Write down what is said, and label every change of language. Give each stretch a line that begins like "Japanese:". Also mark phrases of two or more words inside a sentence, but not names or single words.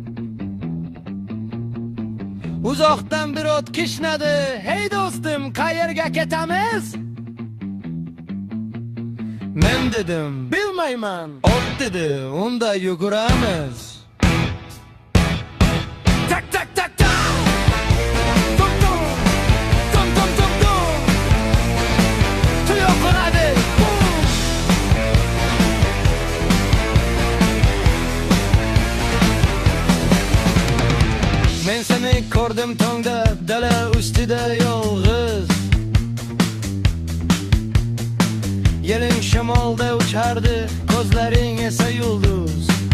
Uzbek: Uzoqdan bir o't kishnadi. Hey do'stim, qayerga ketamiz? Men dedim, bilmayman. Ot dedi, unda yuguramiz. Tak tak tak tak. Tum tum. Tum tum tum tum. Tuyoqladi. Men seni ko'rdim tongda, dala ustida yolg'iz. Yeling shamolda uchardi, ko'zlaring esa yulduz.